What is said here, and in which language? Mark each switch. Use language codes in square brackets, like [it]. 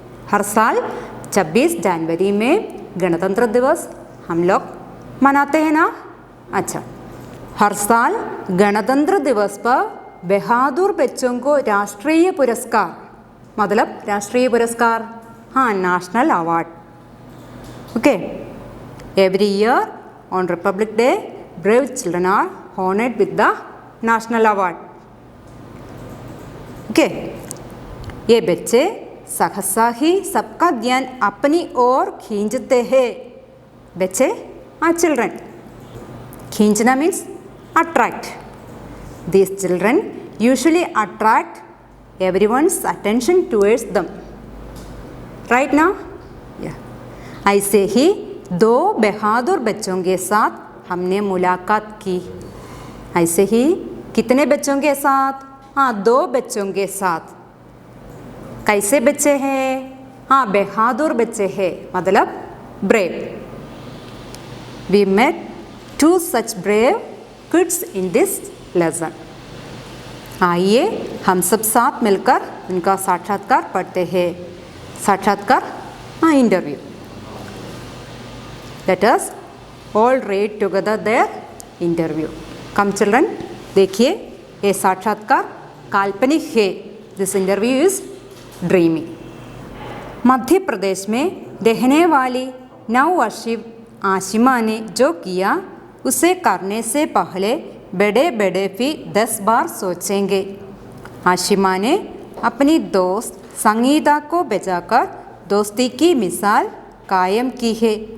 [hi] हर साल 26 जनवरी में गणतंत्र दिवस हम लोग मनाते हैं ना। अच्छा, हर साल गणतंत्र दिवस पर बहादुर बच्चों को राष्ट्रीय पुरस्कार, मतलब राष्ट्रीय पुरस्कार, national award. [en] Okay, every year on Republic Day, brave children are honored with the national award. [hi] Okay, ये बच्चे सहसा ही सबका ध्यान अपनी ओर खींचते हैं। बच्चे चिल्ड्रन। खींचना means attract. [en] These children usually attract everyone's attention towards them. Right now? Yeah. [hi] ऐसे ही 2 बहादुर बच्चों के साथ हमने मुलाकात की। ऐसे ही कितने बच्चों के साथ? 2 बच्चों के साथ। कैसे बच्चे हैं? बहादुर बच्चे हैं, मतलब brave. [en] We met 2 such brave kids in this lesson. [hi] आइए हम सब साथ मिलकर उनका साक्षात्कार पढ़ते हैं। साक्षात्कार interview. [en] Let us all read together their interview. Come children, [hi] देखिए ये साक्षात्कार काल्पनिक है। [en] This interview is dreamy. [hi] Madhya Pradesh में रहने वाली 9 वर्षीय आशिमा ने जो किया उसे करने से पहले बड़े बड़े भी 10 बार सोचेंगे। आशिमा ने अपनी दोस्त संगीता को बचाकर दोस्ती की मिसाल कायम की है।